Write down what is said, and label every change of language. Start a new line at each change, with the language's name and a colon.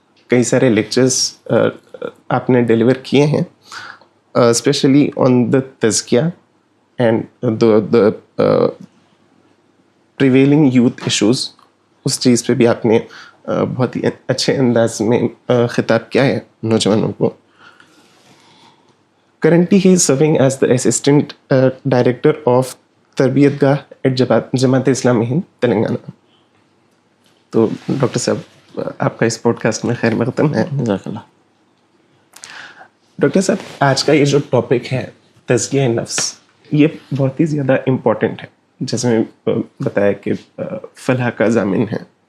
Urdu: کئی سارے لیکچرز آپ نے ڈیلیور کیے ہیں،
English: Especially on the تزکیہ and the prevailing youth issues.
Urdu: اس چیز پہ بھی آپ نے بہت ہی اچھے انداز میں خطاب کیا ہے نوجوانوں کو.
English: Currently, he is serving as the Assistant Director of تربیت گاہ at Jamaat Islami Hind Telangana.
Urdu: تو ڈاکٹر صاحب آپ کا اس پوڈ کاسٹ میں خیر مقدم ہے. جزاک اللہ. ڈاکٹر صاحب آج کا یہ جو ٹاپک ہے تزکیہ نفس، یہ بہت ہی زیادہ امپورٹنٹ ہے. جیسے میں بتایا کہ فلاح کا ضامن ہے.